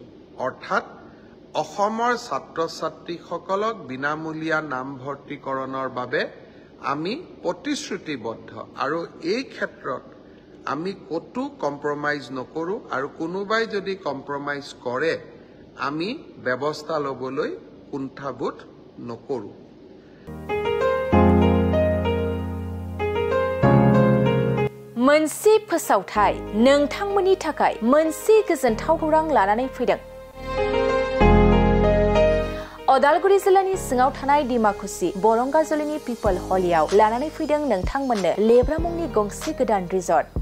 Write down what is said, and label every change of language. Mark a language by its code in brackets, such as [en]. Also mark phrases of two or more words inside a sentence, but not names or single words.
[as] অৰ্থাৎ অসমৰ ছাত্ৰ ছাত্ৰীসকলক বিনামূলীয়া নামভৰ্তিকৰণৰ বাবে আমি প্ৰতিশ্ৰুতিবদ্ধ আৰু এই ক্ষেত্ৰত আমি কতো কম্প্ৰমাইজ নকৰোঁ আৰু কোনোবাই যদি কম্প্ৰমাইজ কৰে আমি ব্যৱস্থা ল'বলৈ কুণ্ঠাবোধ নকৰোঁ। [brx] मोनसे फोसावथाय नोंथांमोननि थाखाय मोनसे गोजोनथाव खौरां लानानै फैदों। अदालगुरि जिल्लानि सिङाव थानाय डिमाकुसि बरंगाजुलिनि पिपल हलियाव लानानै फैदों नोंथांमोननो लेब्रा मुंनि गंसे गोदान रिजर्ट।